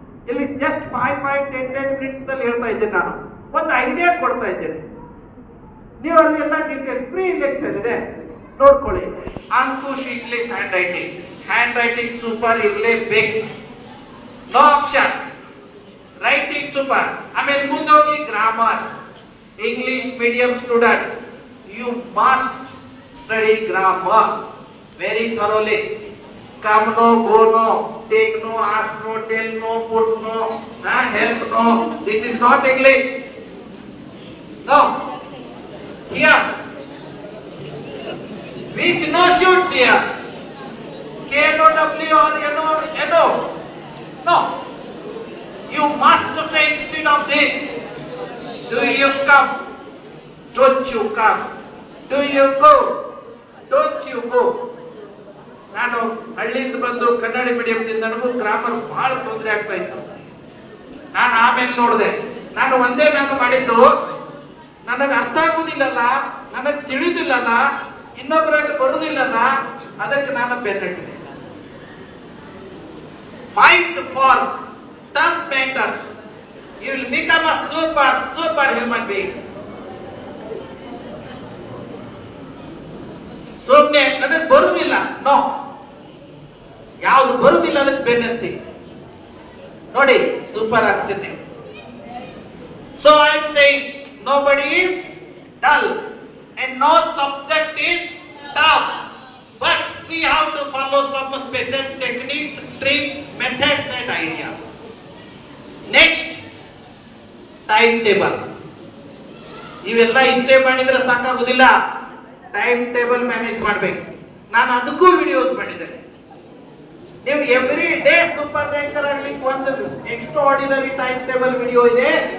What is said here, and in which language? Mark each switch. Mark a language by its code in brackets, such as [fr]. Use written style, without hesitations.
[kn] ಇಲ್ಲಿ just 5-10 minutes ನಲ್ಲಿ ಹೇಳ್ತಾ ಇದ್ದೇನೆ. ನಾನು ಒಂದು ಐಡಿಯಾ ಕೊಡ್ತಾ ಇದ್ದೇನೆ, ನೀವು ಅಲ್ಲಿ ಎಲ್ಲ ಡೀಟೇಲ್ ಫ್ರೀ ಲೆಕ್ಚರ್ ಇದೆ ನೋಡ್ಕೊಳ್ಳಿ. ಅಂಕುಶ್ ಇಂಗ್ಲಿಷ್ ಹ್ಯಾಂಡ್ ರೈಟಿಂಗ್ ಸೂಪರ್ ಇರಲೇಬೇಕು, ನೋ ಆಪ್ಷನ್. Writing super. ಆಮೇಲೆ ಮುಂದೆ ಹೋಗಿ grammar. [en] English medium student, you must study grammar very thoroughly. Come no, go no, take no, ask no, tell no, put no, help no. This is not English. No. Here. Which no shoots here? K-N-O-W or N-O? No. You must say instead of this, do you come? Don't you come? Do you go? Don't you go? [kn] ನಾನು ಹಳ್ಳಿಯಿಂದ ಬಂದು ಕನ್ನಡ ಮೀಡಿಯಂದಿಂದ ನನಗೂ grammar ಬಹಳ ತೊಂದರೆ ಆಗ್ತಾ ಇತ್ತು. ನಾನು ಆಮೇಲೆ ನೋಡಿದೆ, ನಾನು ಮಾಡಿದ್ದು ನನಗೆ ಅರ್ಥ ಆಗುದಿಲ್ಲಲ್ಲ, ನನಗೆ ತಿಳಿದಿಲ್ಲಲ್ಲ, ಇನ್ನೊಬ್ಬರಾಗ ಬರುದಿಲ್ಲಲ್ಲ, ಅದಕ್ಕೆ ನಾನು ಬೆನ್ನಟ್ಟಿದೆ. [en] Fight for tough matters, you will become a super human being. [kn] ಸುಮ್ಮನೆ ನನಗೆ ಬರುದಿಲ್ಲ, ನೋ, ಯಾವುದು ಬರುದಿಲ್ಲ ಅದಕ್ಕೆ ಬೆನ್ನತ್ತಿ ನೋಡಿ ಸೂಪರ್ ಆಗ್ತೀನಿ. [en] So I am saying nobody is dull and no subject is tough, but we have to follow some special techniques, tricks, methods and ideas. Next, timetable. [kn] ಇವೆಲ್ಲ ಇಷ್ಟೇ ಮಾಡಿದ್ರೆ ಸಾಕಾಗುದಿಲ್ಲ, ಟೈಮ್ ಟೇಬಲ್ ಮ್ಯಾನೇಜ್ ಮಾಡಬೇಕು. ನಾನು ಅದಕ್ಕೂ ವಿಡಿಯೋಸ್ ಮಾಡಿದ್ದೇನೆ. ನೀವು every day super ranker ಆಗ್ಲಿಕ್ಕೆ ಒಂದು extra ordinary time table video ಇದೆ.